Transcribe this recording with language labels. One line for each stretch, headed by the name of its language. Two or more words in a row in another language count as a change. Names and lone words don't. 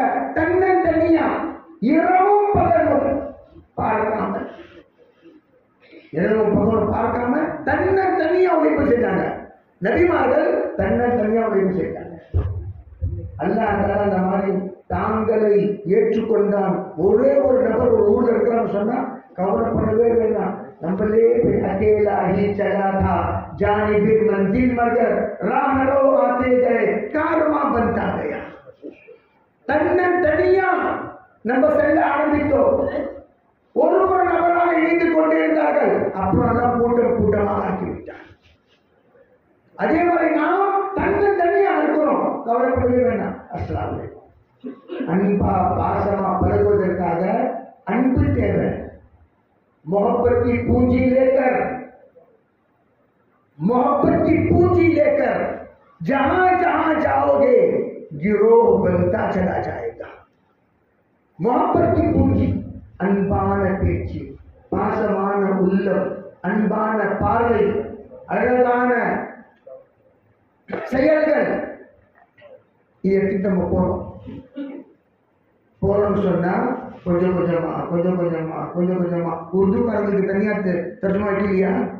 Tamil: தனியா இரவும் பகலும் பார்க்காம, இரவும் பகலும் பார்க்காம தனியா உழைப்பு செஞ்சாங்க. நபிமார்கள் தனியா உழைப்பு செஞ்சாங்க. அல்லாஹ் அந்த மாதிரி தாங்களை ஏற்றுக்கொண்டான். ஒரே ஒரு நபர் ஒரு ஊர்ல இருக்கிறான்னு சொன்னா கவலைப்படவே வேண்டாம்.
Hindi: நம்மளே अकेला ही चला था जानिबे मंजिल मगर राह रो आते गए कारवां बनता गया.
Tamil: தனியா நம்ம செல்ல ஆரம்பித்தோம். ஒரு நபராக இணைந்து கொண்டே இருந்தார்கள். அப்புறம் எல்லாம் கூட்டமாக ஆக்கிவிட்டார். அதே மாதிரி நாம் தனியா இருக்கிறோம், கவலைப்படவே வேண்டாம்.
Arabic: السلام عليكم.
Tamil: அன்பா பாசமா பழகுவதற்காக அன்பு தேவை.
Hindi: मोहब्बत की पूंजी लेकर जहां जहां जाओगे गिरोह बनता चला जाएगा. मोहब्बत की पूंजी
Tamil: அன்பான பேச்சு, பாசமான உள்ளம், அன்பான பார்வை, அழகான செயல்கள். இதை நம்ம போறோம்னு சொன்னா கொஞ்சம் கொஞ்சமா உருது காரங்களுக்கு தனியா தர்ஜமா இல்லையா?